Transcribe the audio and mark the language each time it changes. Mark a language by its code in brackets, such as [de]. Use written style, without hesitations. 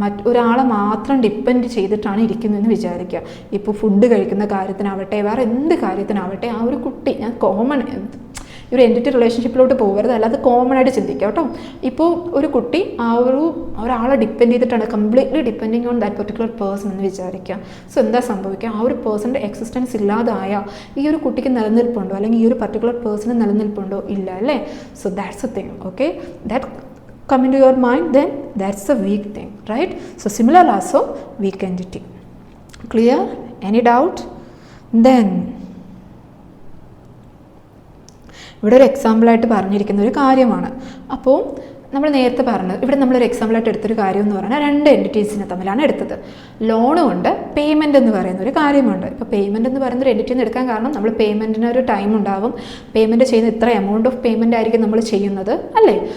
[ml] ഒരാളെ മാത്രം ഡിപ്പെൻഡ് ചെയ്തിട്ടാണ് ഇരിക്കുന്നതെന്ന് വിചാരിക്കുക. ഇപ്പോൾ ഫുഡ് കഴിക്കുന്ന കാര്യത്തിനാവട്ടെ, വേറെ എന്ത് കാര്യത്തിനാവട്ടെ, ആ ഒരു കുട്ടി, ഞാൻ കോമൺ ഈ ഒരു എൻറ്റിറ്റി റിലേഷൻഷിപ്പിലോട്ട് പോകരുത്, അല്ലാതെ കോമൺ ആയിട്ട് ചിന്തിക്കുക കേട്ടോ. ഇപ്പോൾ ഒരു കുട്ടി ഒരാളെ ഡിപ്പെൻഡ് ചെയ്തിട്ടാണ്, [en] completely depending on that particular person [ml] എന്ന് വിചാരിക്കുക. സോ എന്താ സംഭവിക്കുക, ആ ഒരു പേഴ്സൻ്റെ എക്സിസ്റ്റൻസ് ഇല്ലാതായ ഈ ഒരു കുട്ടിക്ക് നിലനിൽപ്പുണ്ടോ, അല്ലെങ്കിൽ ഈ ഒരു പർട്ടിക്കുലർ പേഴ്സണ് നിലനിൽപ്പുണ്ടോ? ഇല്ല അല്ലേ. [en] So that's a thing. Okay, that come into your mind, then that's a weak thing, right? So similar also weak entity. Clear? Any doubt? [ml] Then ഇവിടെ ഒരു എക്സാമ്പിളായിട്ട് പറഞ്ഞിരിക്കുന്ന ഒരു കാര്യമാണ്. അപ്പോൾ നമ്മൾ നേരത്തെ പറഞ്ഞത്, ഇവിടെ നമ്മളൊരു എക്സാമ്പിളായിട്ട് എടുത്തൊരു കാര്യം എന്ന് പറഞ്ഞാൽ 2 എൻറ്റിറ്റീസിനെ തമ്മിലാണ് എടുത്തത്. ലോണും ഉണ്ട്, പേയ്മെൻ്റ് എന്ന് പറയുന്ന ഒരു കാര്യമുണ്ട്. ഇപ്പോൾ പേയ്മെൻ്റ് എന്ന് പറയുന്ന ഒരു എൻറ്റിറ്റിന്ന് എടുക്കാൻ കാരണം, നമ്മൾ പേയ്മെൻറ്റിന് ഒരു ടൈം ഉണ്ടാവും, പേയ്മെൻറ്റ് ചെയ്യുന്ന ഇത്ര എമൗണ്ട് ഓഫ് പേയ്മെൻ്റ് ആയിരിക്കും നമ്മൾ ചെയ്യുന്നത് അല്ലേ.